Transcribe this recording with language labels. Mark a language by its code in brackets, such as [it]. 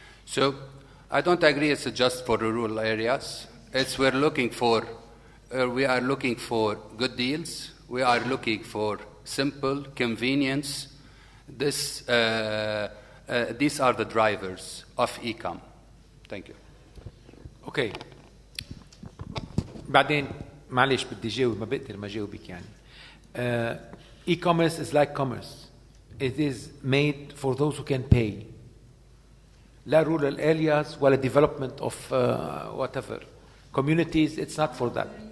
[en] So I don't agree it's just for rural areas. We're looking for we are looking for good deals. We are looking for simple convenience. These are the drivers of e-com. Thank you. Okay. [ar] بعدين معلش بدي جاوب ما بقدر ما جاوبك يعني. [en] E-commerce is like commerce. It is made for those who can pay. [ar] لا [en] rural areas [ar] ولا [en] development of whatever communities. It's not for that.